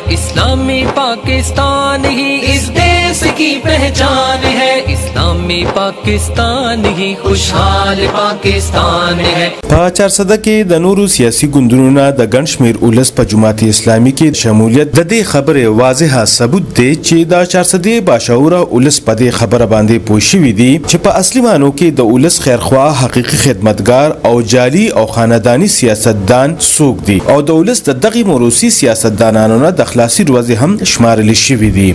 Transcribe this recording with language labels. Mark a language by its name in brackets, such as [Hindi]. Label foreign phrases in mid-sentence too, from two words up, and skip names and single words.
[Urdu] اسلامی پاکستان ہی اس دیس کی پہچان ہے. اسلامی پاکستان ہی خوشحال پاکستان ہے. [Pashto] په 400 کې د نورو سیاسي ګوندونو د ګڼ شمېر ولس په جماعت اسلامي کې شمولیت د دې خبرې واضحه ثبوت دی چې د 400 باشعوره ولس په دې خبره باندې پوه شوي دي چې په اصلي معنو کې د ولس خیرخواه حقیقي خدمتګار او جعلي او خانداني سیاستدان څوک دي او د ولس د دغې موروثي سیاستدانانو نه د خلاصي روزې هم شمارل شوي دي.